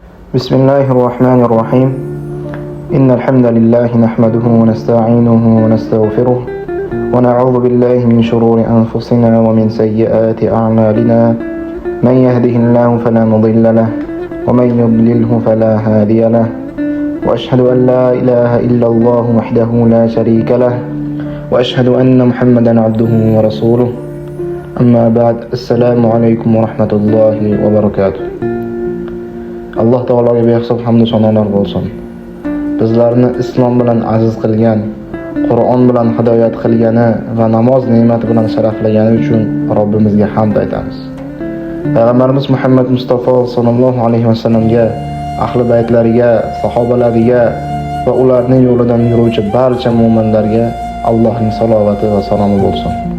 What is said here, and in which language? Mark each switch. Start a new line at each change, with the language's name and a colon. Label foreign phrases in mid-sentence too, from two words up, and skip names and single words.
Arabic: بسم الله الرحمن الرحيم إن الحمد لله نحمده ونستعينه ونستغفره ونعوذ بالله من شرور أنفسنا ومن سيئات أعمالنا من يهده الله فلا مضل له ومن يضلله فلا هادي له وأشهد أن لا إله إلا الله وحده لا شريك له وأشهد أن محمدا عبده ورسوله أما بعد السلام عليكم ورحمة الله وبركاته.
Uzbek: Alloh taologa behisob hamd va sanolar bo'lsin. Bizlarni islom bilan aziz qilgan, Qur'on bilan hidoyat qilgani va namoz ne'mati bilan sharaflagani uchun Robbimizga hamd aytamiz. Payg'ambarimiz Muhammad Mustafa sallallohu alayhi va sallamga, ahli baytlariga, sahobalariga va ularning yo'lidan yuruvchi barcha mu'minlarga Allohning salovati va salomi bo'lsin.